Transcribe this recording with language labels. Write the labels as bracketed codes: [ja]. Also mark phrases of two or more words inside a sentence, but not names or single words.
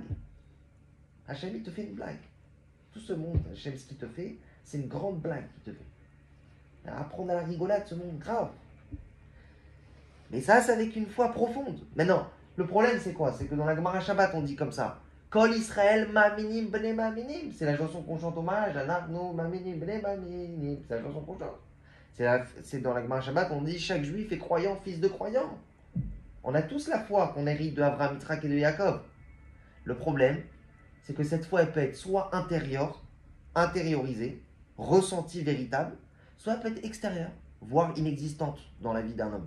[fr] Hachem il te fait une blague. Tout ce monde, Hachem ce qu'il te fait, c'est une grande blague qu'il te fait. Apprendre à la rigolade ce monde, grave. Mais ça c'est avec une foi profonde. Maintenant, le problème c'est quoi? C'est que dans la Gemara Shabbat on dit comme ça. [he] כל ישראל מאמינים בני מאמינים. [fr] C'est la chanson qu'on chante hommage à Narno [he] מאמינים בני מאמינים. [fr] C'est la chanson qu'on chante. C'est dans la Gemara Shabbat, on dit chaque juif est croyant, fils de croyant. On a tous la foi qu'on hérite de Abraham, Yitzhak et de Jacob. Le problème, c'est que cette foi elle peut être soit intérieure, intériorisée, ressentie, véritable, soit elle peut être extérieure, voire inexistante dans la vie d'un homme.